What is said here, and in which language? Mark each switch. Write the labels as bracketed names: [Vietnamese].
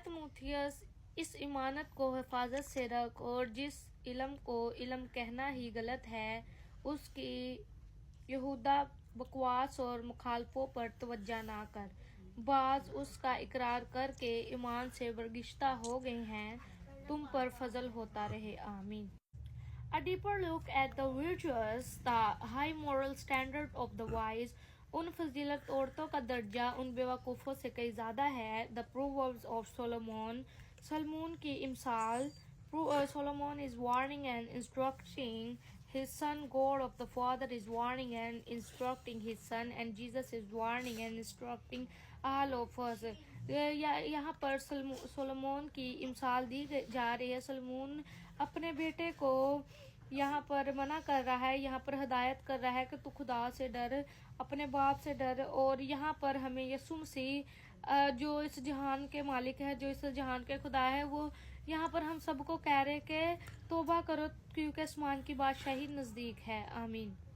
[Hindi] ए तिमोथियस, इस इमानत को हिफाजत से रख और जिस इल्म को इल्म कहना ही गलत है उसकी यहूदा बकवास और मुखालफों पर तवज्जो ना कर। बाज उसका इकरार करके ईमान से बरगिश्ता हो गए हैं, तुम पर फजल होता रहे। आमीन। [English] A deeper look at the virtuous, the high moral standard of the wise. [Hindi] उन फजीलत औरतों का दर्जा उन बेवकूफ़ों से कई ज़्यादा है। [English] The Proverbs of Solomon, [Hindi] सलमून की इमसाल। [English] Solomon is warning and instructing his son. God of the Father is warning and instructing his son, and Jesus is warning and instructing all of us. [Hindi] यहाँ पर सोलोमोन की इमसाल दी जा रही है। सोलोमोन अपने बेटे को यहाँ पर मना कर रहा है, यहाँ पर हदायत कर रहा है कि तू खुदा से डर, अपने बाप से डर। और यहाँ पर हमें यीशु मसीह जो इस जहान के मालिक है, जो इस जहान के खुदा है, वो यहाँ पर हम सबको कह रहे कि तौबा करो क्योंकि आसमान की बादशाही नज़दीक है। आमीन।